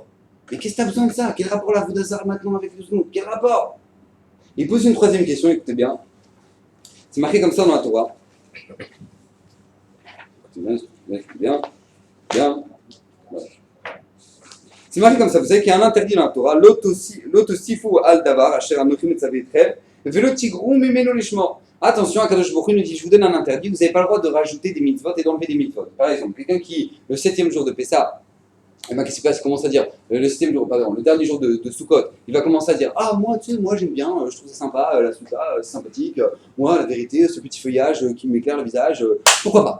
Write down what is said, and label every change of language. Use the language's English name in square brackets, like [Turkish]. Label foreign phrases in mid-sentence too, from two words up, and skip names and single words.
[French] Mais qu'est-ce que tu as besoin de ça? Quel rapport la Avodazara maintenant avec le Znout? Quel rapport? Il pose une troisième question, écoutez bien. C'est marqué comme ça dans la Torah. Écoutez bien. Voilà. C'est marqué comme ça, vous savez qu'il y a un interdit dans la Torah, [Hebrew] לא תוסיפו על הדבר אשר אנכי מצוה אתכם ולא תגרעו ממנו לשמור. [French] Attention, [Hebrew] הקדוש ברוך הוא [French] nous dit, je vous donne un interdit, vous n'avez pas le droit de rajouter des mitzvot et d'enlever des mitzvot. Par exemple, quelqu'un qui, le 7e jour de Pessah, qu'est-ce qui se passe? Il commence à dire, le 7e jour, pardon, le dernier jour de Sukkot, il va commencer à dire, ah moi, tu sais, moi j'aime bien, je trouve ça sympa, la souka, c'est sympathique, moi la vérité, ce petit feuillage qui m'éclaire le visage, pourquoi pas?